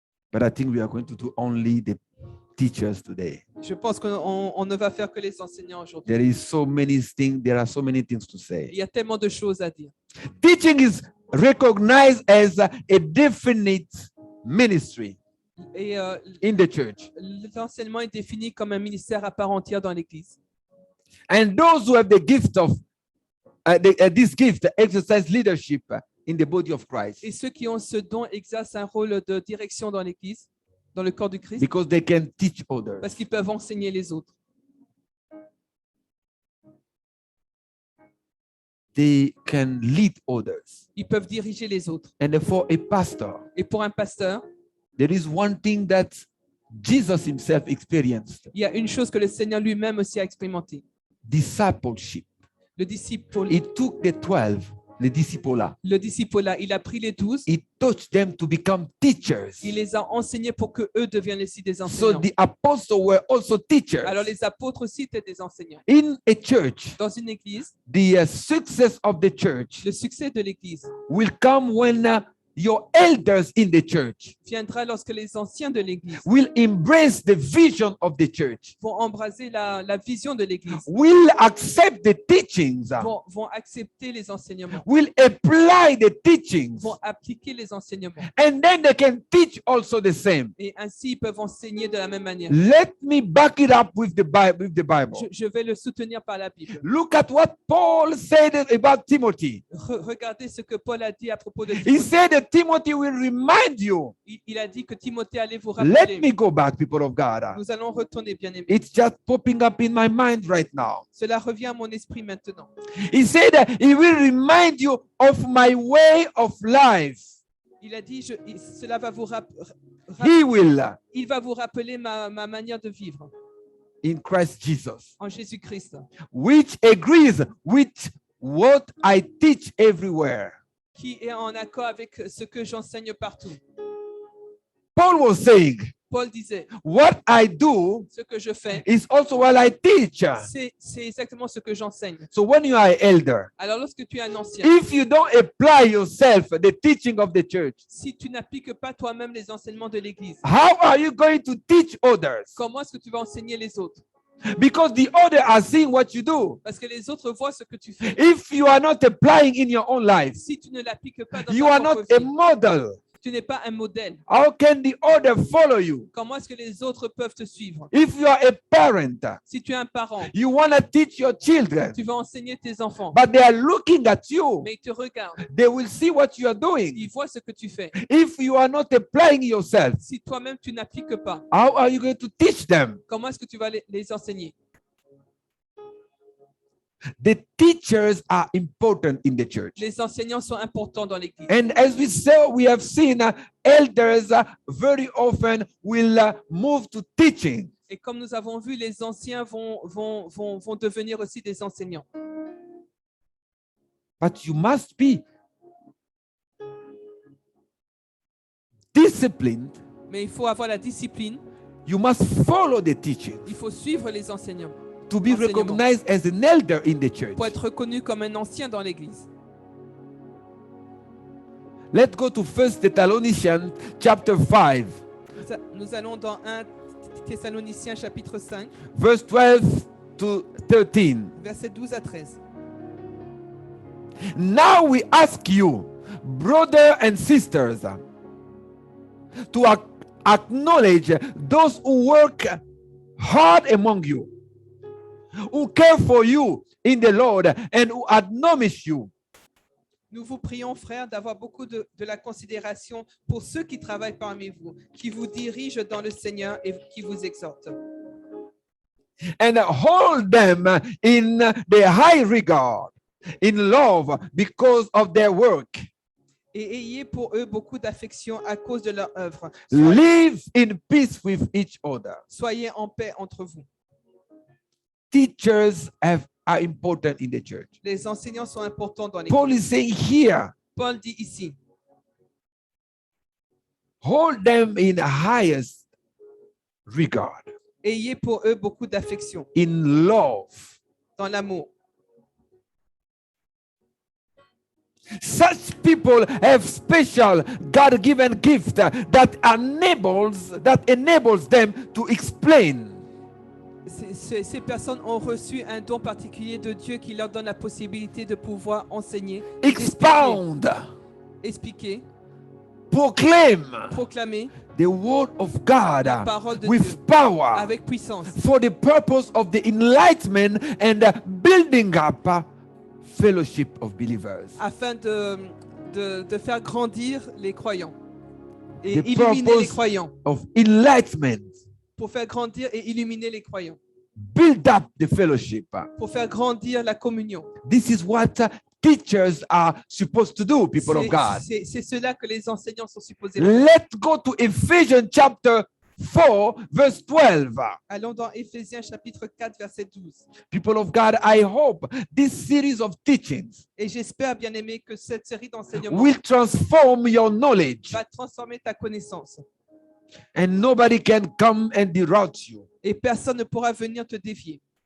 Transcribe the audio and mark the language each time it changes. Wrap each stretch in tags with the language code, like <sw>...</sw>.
<en>But I think we are going to do only the teachers today.</en> <fr>Je pense qu'on ne va faire que les enseignants aujourd'hui.</fr> <en>There are so many things to</en> <fr>Il</fr> <en>say.</en> <fr>y a tellement de choses à dire.</fr> <en>Teaching is recognized as a definite ministry</en> <fr>Et</fr> <en>in the church.</en> <fr>l'enseignement est défini comme un ministère à part entière dans l'Église.</fr> <en>And those who have the gift of this gift exercise leadership in the body of Christ</en> <fr>Et ceux qui ont ce don exercent un rôle de direction dans l'Église, dans le corps du Christ,</fr> <en>because they can teach others.</en> <fr>parce qu'ils peuvent enseigner les autres.</fr> <en>They can lead others.</en> <fr>Ils peuvent diriger les autres.</fr> <en>And for a pastor,</en> <fr>Et pour un pasteur,</fr> <en>there is one thing that Jesus himself experienced:</en> <fr>il y a une chose que le Seigneur lui-même aussi a expérimenté.</fr> <en>discipleship.</en> <fr>Le disciple,</fr> <en>He took the 12, the disciples,</en> <fr>le disciple-là, il a pris les 12,</fr> <en>he taught them to become teachers.</en> <fr>il les a enseignés pour que eux deviennent aussi des</fr> <en>So</en> <fr>enseignants.</fr> <en>the apostles were also teachers.</en> <fr>Alors les apôtres aussi étaient des enseignants.</fr> <en>In a church,</en> <fr>Dans une église,</fr> <en>the success of the church</en> <fr>le succès de l'église</fr> <en>will come when your elders in the church</en> <fr>viendra lorsque les anciens de l'église</fr> <en>will embrace the vision of the church,</en> <fr>vont embraser la vision de l'église,</fr> <en>will accept the teachings,</en> <fr>vont accepter les enseignements,</fr> <en>will apply the teachings,</en> <fr>vont appliquer les enseignements.</fr> <en>and then they can teach also the same.</en> <fr>Et ainsi, ils peuvent enseigner de la même manière.</fr> <en>Let me back it up with the Bible.</en> <fr>Je vais le soutenir par la Bible.</fr> <en>Look at what Paul said about Timothy.</en> <fr>Regardez ce que Paul a dit à propos de</fr> <en>He</en> <fr>Timothée.</fr> <en>said that Timothy will remind you.</en> <fr>Il a dit que Timothée allait vous</fr> <en>Let</en> <fr>rappeler.</fr> <en>me go back, people of God.</en> <fr>Nous allons retourner, bien aimé.</fr> <en>It's just popping up in my mind right now.</en> <fr>Cela revient à mon esprit maintenant.</fr> <en>He said that he will remind you of my way of life.</en> <fr>Il a dit, cela va vous</fr> <en>He will</en> <fr>il va vous rappeler ma manière de vivre</fr> <en>in Christ Jesus,</en> <fr>en Jésus-Christ,</fr> <en>which agrees with what I teach everywhere.</en> <fr>qui est en accord avec ce que j'enseigne partout.</fr> <en>Paul was saying,</en> <fr>Paul disait,</fr> <en>what I do</en> <fr>ce que je fais,</fr> <en>is also what I teach.</en> <fr>c'est exactement ce que j'enseigne.</fr> <en>So when you are an elder,</en> <fr>Alors lorsque tu es un ancien,</fr> <en>if you don't apply yourself the teaching of the church,</en> <fr>si tu n'appliques pas toi-même les enseignements de l'Église,</fr> <en>how are you going to teach others?</en> <fr>comment est-ce que tu vas enseigner les autres?</fr> <en>Because the others are seeing what you do.</en> <fr>Parce que les autres voient ce que tu fais.</fr> <en>If you are not applying in your own life,</en> <fr>Si tu ne l'appliques pas dans</fr> <en>you</en> <fr>ta</fr> <en>are not</en> <fr>propre</fr> <en>a</en> <fr>vie,</fr> <en>model.</en> <fr>tu n'es pas un modèle.</fr> <en>How can the other follow you?</en> <fr>Comment est-ce que les autres peuvent te suivre?</fr> <en>If you are a parent,</en> <fr>Si tu es un parent,</fr> <en>you want to teach your children,</en> <fr>tu vas enseigner tes enfants,</fr> <en>but they are looking at you.</en> <fr>mais ils te regardent.</fr> <en>They will see what you are doing.</en> <fr>Ils voient ce que tu fais.</fr> <en>If you are not applying yourself,</en> <fr>Si toi-même tu n'appliques pas,</fr> <en>how are you going to teach them?</en> <fr>comment est-ce que tu vas les enseigner?</fr> <en>The teachers are important in the church.</en> <fr>Les enseignants sont importants dans l'Église.</fr> <en>And as we have seen, elders very often will move to teaching.</en> <fr>Et comme nous avons vu, les anciens vont devenir aussi des enseignants.</fr> <en>But you must be disciplined.</en> <fr>Mais il faut avoir la discipline,</fr> <en>You must follow the teaching</en> <fr>il faut suivre les enseignements</fr> <en>to be recognized as an elder in the church.</en> <fr>pour être reconnu comme un ancien dans l'Église.</fr> <en>Let's go to 1 Thessalonians chapter 5,</en> <fr>Nous allons dans 1 Thessaloniciens chapitre 5,</fr> <en>verse 12 to 13.</en> <fr>versets 12 à 13.</fr> <en>Now we ask you, brothers and sisters, to acknowledge those who work hard among you, who care for you in the Lord, and who admonish you.</en> <fr>Nous vous prions, frères, d'avoir beaucoup de la considération pour ceux qui travaillent parmi vous, qui vous dirigent dans le Seigneur et qui vous exhortent.</fr> <en>And hold them in the high regard, in love, because of their work.</en> <fr>Et ayez pour eux beaucoup d'affection à cause de leur œuvre.</fr> <en>Live in peace with each other.</en> <fr>Soyez en paix entre vous.</fr> <en>Teachers are important in the church.</en> <fr>Les enseignants sont importants dans</fr> <en>Paul</en> <fr>l'Église.</fr> <en>is saying here,</en> <fr>Paul dit ici,</fr> <en>hold them in highest regard,</en> <fr>ayez pour eux beaucoup d'affection,</fr> <en>in love.</en> <fr>dans l'amour.</fr> <en>Such people have special God-given gift that enables them to explain.</en> <fr>Ces personnes ont reçu un don particulier de Dieu qui leur donne la possibilité de pouvoir enseigner,</fr> <en>Expound,</en> <fr>expliquer,</fr> <en>proclaim</en> <fr>proclamer</fr> <en>the word of God</en> <fr>parole de</fr> <en>with</en> <fr>Dieu</fr> <en>power</en> <fr>avec puissance</fr> <en>for the purpose of the enlightenment and building up fellowship of believers.</en> <fr>afin de faire grandir les croyants et</fr> <en>The</en> <fr>illuminer les</fr> <en>purpose</en> <fr>croyants.</fr> <en>of enlightenment,</en> <fr>Pour faire grandir et illuminer les croyants.</fr> <en>build up the fellowship.</en> <fr>Pour faire grandir la communion.</fr> <en>This is what teachers are supposed to do, people of God.</en> <fr>C'est cela que les enseignants sont supposés faire.</fr> <en>Let's go to Ephesians chapter 4, verse 12.</en> <fr>Allons dans Éphésiens chapitre 4, verset 12.</fr> <en>People of God, I hope this series of teachings</en> <fr>Et j'espère, bien aimé, que cette série d'enseignements</fr> <en>will transform your knowledge,</en> <fr>va transformer ta connaissance.</fr> <en>and nobody can come and derail you.</en> <fr>Et personne ne pourra venir te dévier.</fr>